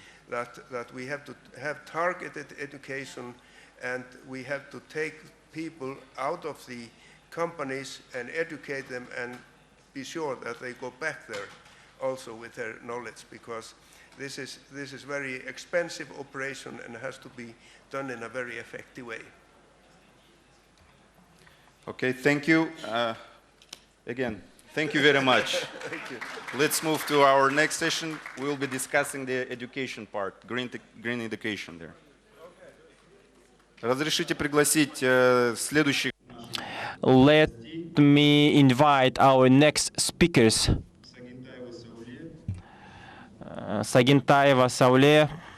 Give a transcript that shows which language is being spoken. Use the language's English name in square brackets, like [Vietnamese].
[English] that we have to have targeted education, and we have to take people out of the companies and educate them and be sure that they go back there also with their knowledge, because this is very expensive operation and has to be done in a very effective way. Okay, thank you. Again, thank you very much. Thank you. Let's move to our next session. We will be discussing the education part, green education there. [Russian] Разрешите пригласить следующих. [English] Let me invite our next speakers. [Russian] Сагинтаева Сауле.